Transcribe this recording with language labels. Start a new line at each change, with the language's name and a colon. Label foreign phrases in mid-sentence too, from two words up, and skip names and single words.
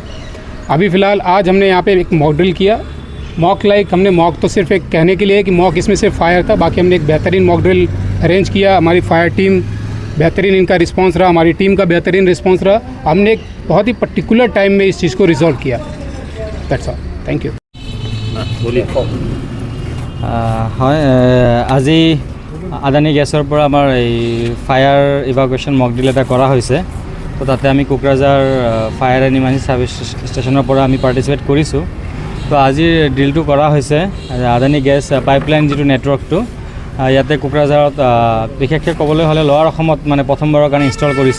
Hindi: अभी फ़िलहाल आज हमने यहाँ पे एक
English: mock drill
Hindi: किया। मॉक हमने मॉक तो सिर्फ एक कहने के लिए कि मॉक इसमें सिर्फ फायर था, बाकी हमने एक बेहतरीन
English: mock drill
Hindi: अरेंज किया। हमारी
English: fire team
Hindi: बेहतरीन, इनका रिस्पांस रहा, हमारी टीम का बेहतरीन रिस्पांस रहा। हमने एक बहुत ही
English: particular time
Hindi: में इस चीज़ को रिजॉल्व किया।
English: That's all, thank you.
Assamese: হয় আজি আদানী গেছৰ পৰা আমাৰ এই
English: fire evacuation mock drill
Assamese: এটা কৰা হৈছে। তো তাতে আমি কোকৰাঝাৰ ফায়াৰ এণ্ড ইমাৰ্জেঞ্চি ছাৰ্ভিচ ষ্টেচনৰ পৰা আমি পাৰ্টিচিপেট কৰিছোঁ। তো আজিৰ ড্ৰিলটো কৰা হৈছে আদানী গেছ পাইপলাইন যিটো নেটৱৰ্কটো ইয়াতে কোকৰাঝাৰত বিশেষকৈ ক'বলৈ হ'লে লোৱাৰ অসমত মানে প্ৰথমবাৰৰ কাৰণে ইনষ্টল কৰিছে।